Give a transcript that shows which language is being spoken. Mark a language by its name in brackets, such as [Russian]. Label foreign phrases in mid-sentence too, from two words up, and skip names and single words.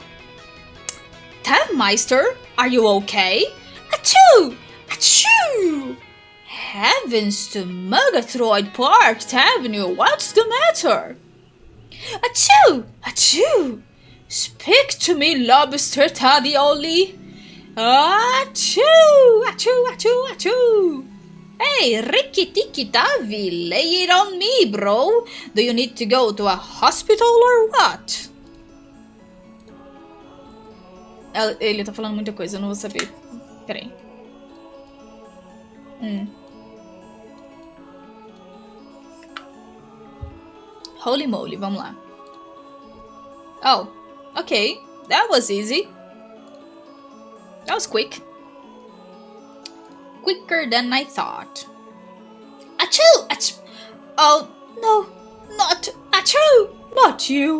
[English] Tavmeister, are you okay? Achoo! Achoo! Heavens to Murgatroyd Park, Avenue, what's the matter? Achoo! Achoo! Speak to me, Lobster Tavioli! Achoo! Achoo! Achoo! Achoo! Hey, Ricky Tiki Tavi, lay it on me, bro! Do you need to go to a hospital or what? [Portuguese] Ele tá falando muita coisa, eu não vou saber. Peraí. [English] Holy moly, [Portuguese] vamos lá. [English] Oh, okay. That was easy. That was quick. Quicker than I thought. Achoo! Achoo! Oh, no. Not achoo! Achoo! Not you.